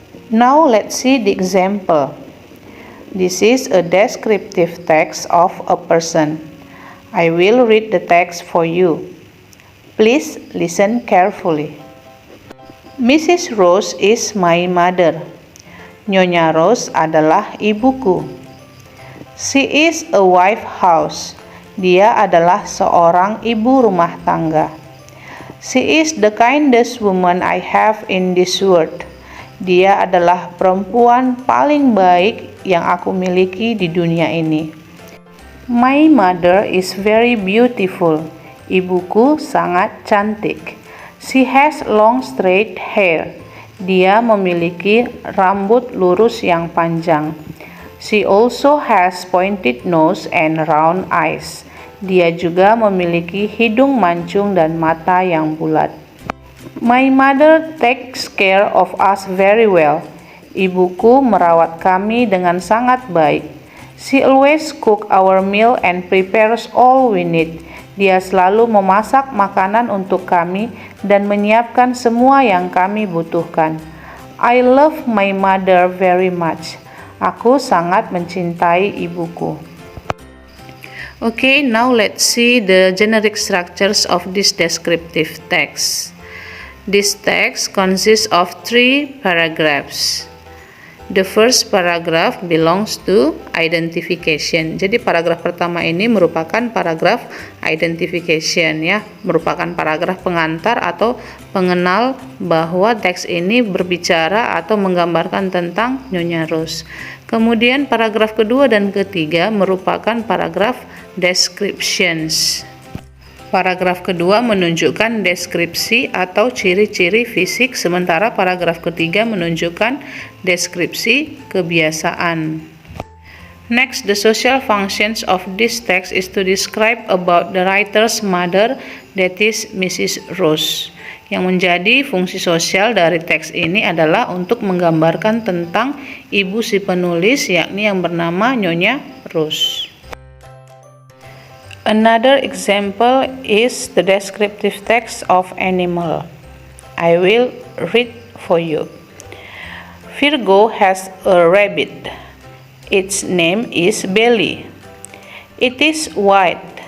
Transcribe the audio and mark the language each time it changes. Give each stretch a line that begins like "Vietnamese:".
English: Now let's see the example. This is a descriptive text of a person. I will read the text for you. Please listen carefully. Mrs. Rose is my mother.
Indonesian: Nyonya Rose adalah ibuku.
English: She is a wife house.
Indonesian: Dia adalah seorang ibu rumah tangga.
English: She is the kindest woman I have in this world.
Indonesian: Dia adalah perempuan paling baik yang aku miliki di dunia ini.
English: My mother is very beautiful.
Indonesian: Ibuku sangat cantik.
English: She has long straight hair.
Indonesian: Dia memiliki rambut lurus yang panjang.
English: She also has pointed nose and round eyes.
Indonesian: Dia juga memiliki hidung mancung dan mata yang bulat.
English: My mother takes care of us very well.
Indonesian: Ibuku merawat kami dengan sangat baik.
English: She always cook our meal and prepares all we need.
Indonesian: Dia selalu memasak makanan untuk kami dan menyiapkan semua yang kami butuhkan.
English: I love my mother very much.
Indonesian: Aku sangat mencintai ibuku.
English: Okay, now let's see the generic structures of this descriptive text. This text consists of 3 paragraphs. The first paragraph belongs to identification.
Indonesian: Jadi paragraf pertama ini merupakan paragraf identification ya, merupakan paragraf pengantar atau pengenal bahwa teks ini berbicara atau menggambarkan tentang Nyonya Rose. Kemudian paragraf kedua dan ketiga merupakan paragraf descriptions. Paragraf kedua menunjukkan deskripsi atau ciri-ciri fisik, sementara paragraf ketiga menunjukkan deskripsi kebiasaan.
English: Next, the social functions of this text is to describe about the writer's mother, that is Mrs. Rose.
Indonesian: Yang menjadi fungsi sosial dari teks ini adalah untuk menggambarkan tentang ibu si penulis, yakni yang bernama Nyonya Rose.
English: Another example is the descriptive text of animal. I will read for you. Virgo has a rabbit. Its name is Belly. It is white.